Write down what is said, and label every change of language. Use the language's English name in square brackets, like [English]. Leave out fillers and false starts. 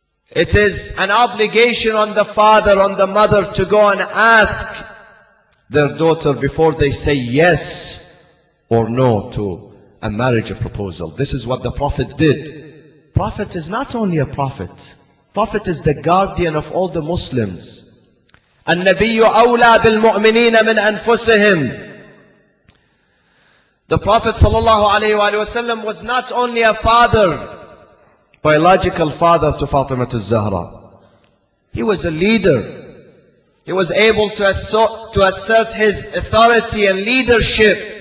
[English] It is an obligation on the father, on the mother, to go and ask their daughter before they say yes or no to a marriage proposal. This is what the Prophet did. Prophet is not only a prophet. Prophet is the guardian of all the Muslims. [Arabic] النبي أولى بالمؤمنين من أنفسهم. [English] The Prophet ﷺ was not only a father, biological father to Fatima al-Zahra. He was a leader. He was able to assert his authority and leadership.